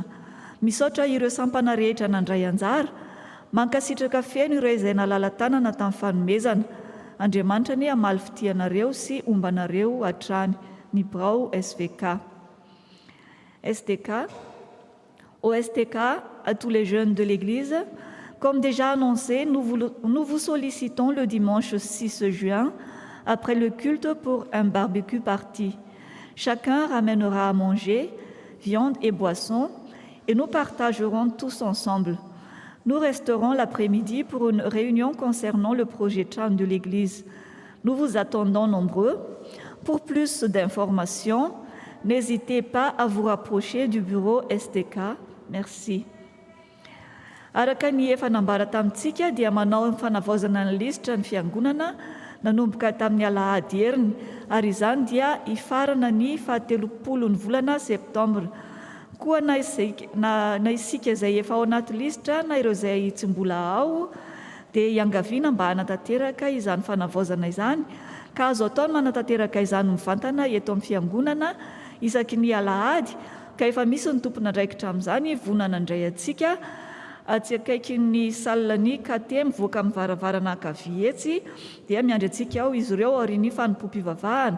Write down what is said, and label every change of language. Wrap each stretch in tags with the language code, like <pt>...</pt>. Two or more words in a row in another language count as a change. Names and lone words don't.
<mg>Misaotra ireo sampana rehetra nandray anjara, mankasitraka feno ireo izay nalala tanana tamin'ny fanomezana. Andriamanitra ny hamaly fitianareo sy ombanareo hatrany. Ny Brao SVK. STK.</mg> <fr>Au STK, à tous les jeunes de l'Église, comme déjà annoncé, nous vous sollicitons le dimanche 6 juin, après le culte pour un barbecue party. Chacun ramènera à manger, viande et boisson, et nous partagerons tous ensemble. Nous resterons l'après-midi pour une réunion concernant le projet Cham de l'Église. Nous vous attendons nombreux. Pour plus d'informations, n'hésitez pas à vous rapprocher du bureau STK. Merci.</fr> <mg>Araka ny efa nambara tamintsika dia manao fanavaozana ny lisitra ny fiangonana nanomboka tamin'ny alahady heriny, ary izany dia ifarana ny 17 ny volana septambra. Koa na isika izay efa ao anaty lisitra na ireo izay tsy mbola ao dia iangaviana mba hanatanteraka izany fanavaozana izany, ka azo atao ny manatanteraka izany mivantana eto amin'ny fiangonana isaky ny alahady, ka efa misy ny tompon'andraikitra amin'izany vonana indray antsika atsy akaikin'ny salany kate mivoaka amin'ny varavarana ankavia etsy, dia miandry antsika ao izy ireo aorian'ny fanompom-pivavahana.</mg>